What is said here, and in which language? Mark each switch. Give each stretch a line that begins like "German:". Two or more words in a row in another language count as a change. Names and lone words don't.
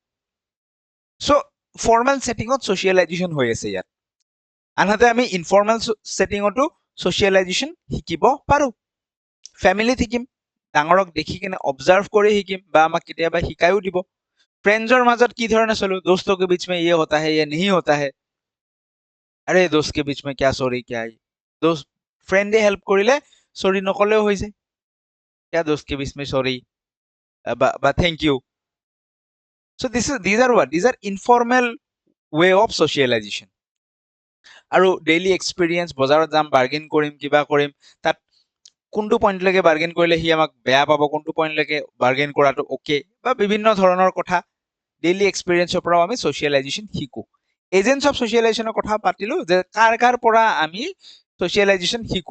Assamese: চ'
English: formal settingত
Assamese: ছ'চিয়েলাইজেশ্যন হৈ আছে ইয়াত। আনহাতে আমি ইনফৰ্মেল ছেটিঙতো ছ'চিয়েলাইজেশ্যন শিকিব পাৰোঁ। ফেমিলিত শিকিম, ডাঙৰক দেখি কিনে অবজাৰ্ভ কৰি শিকিম, বা আমাক কেতিয়াবা শিকায়ো দিব। ফ্ৰেণ্ডছৰ মাজত কি ধৰণে চলো,
Hindi: दोस्तों के बीच में ये होता है, ये नहीं होता है, अरे दोस्त के बीच में क्या सॉरी क्या है, दोस्त
Assamese: ফ্ৰেণ্ডে হেল্প কৰিলে চৰি নকলেও হৈ যায়,
Hindi: क्या दोस्त के बीच में सॉरी বা
English: thank you. চ' these are what? These are informal way of socialization.
Assamese: আৰু
English: daily experience,
Assamese: বজাৰত যাম, বাৰ্গেন কৰিম, কিবা কৰিম, তাত কোনটো পইণ্টলৈকে বাৰ্গেন কৰিলে সি আমাক বেয়া পাব, কোনটো পইণ্টলৈকে বাৰ্গেন কৰাটো অ'কে, বা বিভিন্ন ধৰণৰ কথা ডেইলি এক্সপিৰিয়েঞ্চৰ পৰাও আমি ছ'চিয়েলাইজেশ্যন শিকোঁ।
English: agents of socializationৰ
Assamese: কথা পাতিলোঁ, যে কাৰ পৰা আমি ছ'চিয়েলাইজেশ্যন শিকোঁ।